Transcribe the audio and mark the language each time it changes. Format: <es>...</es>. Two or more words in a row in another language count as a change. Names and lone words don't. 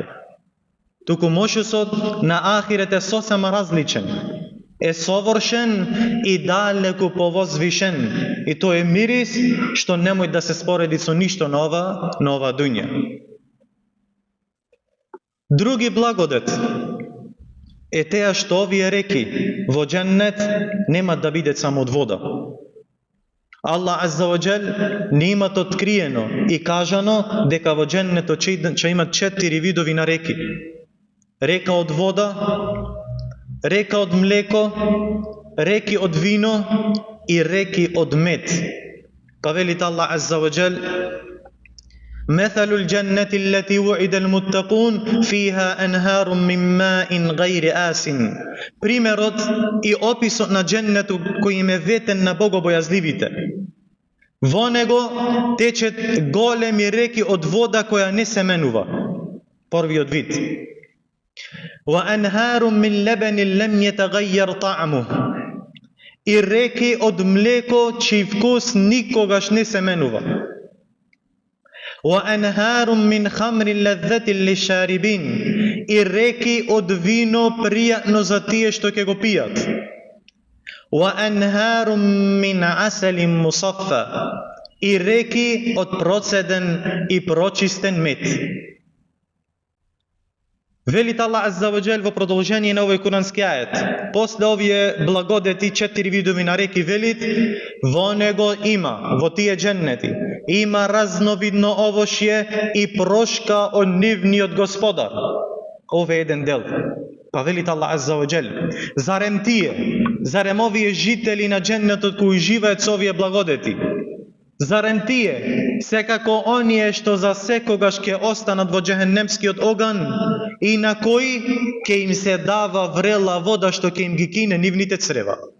<mk>Туку мошусот на ахирет е сосема различен, е совршен и далеку повозвишен, и тој е мирис што немој да се спореди со ништо на ова дуња. Други благодет е теја што овие реки во дженнет нема да бидат само од вода.</mk> <ar>الله عز وجل</ar> <mk>не имат откриено и кажано дека во дженнетот ќе имат 4 видови на реки. Река од вода, река од млеко, реки од вино и реки од мед. Па велит</mk> <ar>الله عز وجل: مثل الجنة التي وعد المتقون فيها أنهار من ماء غير آسن.</ar> <mk>Примерот и описот на дженнетот кој им е ветен на богобојазливите. Во него течат големи реки од вода која не се менува. Првиот вид.</mk> <ar>وأنهار من لبن لم يتغير طعمه.</ar> <mk>И реки од млеко чиј вкус никогаш не се менува.</mk> <ar>وأنهار من خمر لذة للشاربين.</ar> <mk>И реки од вино пријатно за тие што ќе го пијат.</mk> <ar>وأنهار من عسل مصفى.</ar> <mk>И реки од процеден и прочистен мед. Велит</mk> <ar>الله عز وجل</ar> <mk>во продолжение на овој курански ајет. После овие благодети 4 видови на реки велит: во него има, во тие дженнети, има разновидно овошје и прошка од нивниот господар. Ова е еден дел. Па велит</mk> <ar>الله عز وجل:</ar> <mk>зарем овие жители на дженнетот кои живеат со овие благодети, зарем тие, секако оние што за секогаш ќе останат во џехенемскиот оган и на кои ќе им се дава врела вода што ќе им ги кине нивните црева.</mk>